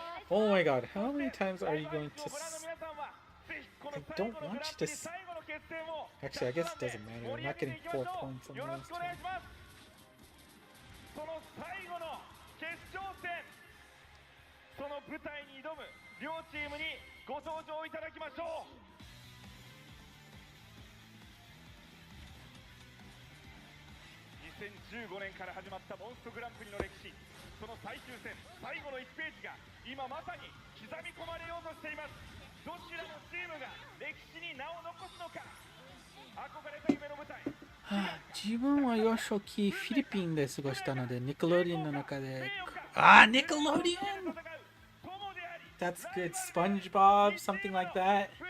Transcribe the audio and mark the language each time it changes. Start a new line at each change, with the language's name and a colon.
English: Oh my god, how many times are you going to I don't want you to. Actually, I guess it doesn't matter. I'm not getting 4 points on
Japanese: よろし
English: those
Japanese: くお願いします。その最後の決勝戦、その舞台に挑む両チームにご登場いただきましょう。 2015年から始まったモンストグランプリの歴史、その最終戦最後の1ページが今まさに刻み込まれようとしています。どちらのチームが歴史に名を残すのか、憧れた夢の舞台。自分は幼少期フィリピンで過ごしたので、ニコローディアンの中で、ニコローディアン
English: That's good. SpongeBob, something like that.